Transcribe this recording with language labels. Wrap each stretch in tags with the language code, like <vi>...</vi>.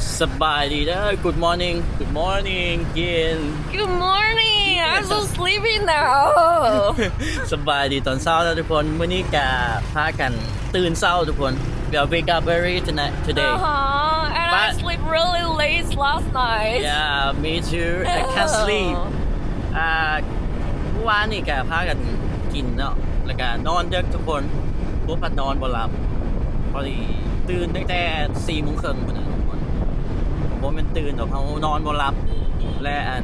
<th>สบายดีเด้อ</th> <en>Good morning Good morning กิน Good morning. I'm so sleepy now.</en> <th>สบายดีตอนเช้าแล้วทุกคนมื้อนี้กะพากันตื่นเช้าทุกคน</th> <en>We are wake up early today And I But- sleep really late last night. Yeah me too I can't sleep</en> <th>เมื่อวานนี่กะพากันกินเนาะแล้วก็นอนดึกทุกคนพวกพัดนอนบ่หลับพอดีตื่นตั้งแต่4 โมงครึ่งพุ่นน่ะทุกคนผมเป็นตื่นแต่เขานอนบ่หลับและ</th>